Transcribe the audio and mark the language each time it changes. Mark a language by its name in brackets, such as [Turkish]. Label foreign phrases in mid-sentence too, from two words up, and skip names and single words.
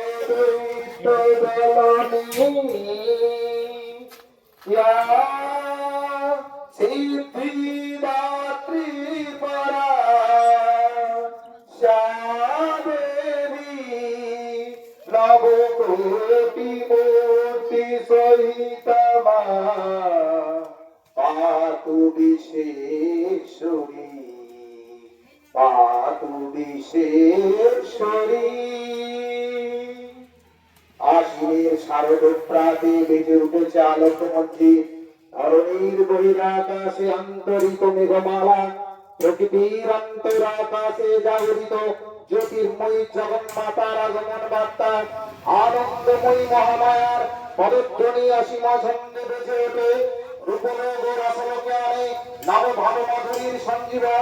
[Sanskrit] या सिद्धिदात्री परा श्यादेवी नवकोटि मूर्ति सहितमा पातु विश्वेश्वरी पातु विश्वेश्वरी। [Bangla] আশ্বিনের শারদ প্রাতে বেজে উঠেছে আলোকমঞ্চে ধরণীর বহিরাকাশে আন্তরিত মেঘমালা প্রকৃতির অন্তরাকাশে জাগরিত জ্যোতির্ময়ী জগন্মাতার আগমন বার্তা আনন্দময়ী মহামায়ার পদধ্বনি অসীম ছন্দে বেজে ওঠে রূপলোক রসলোকে আনে নব ভাব মাধুরীর সঞ্জীবন।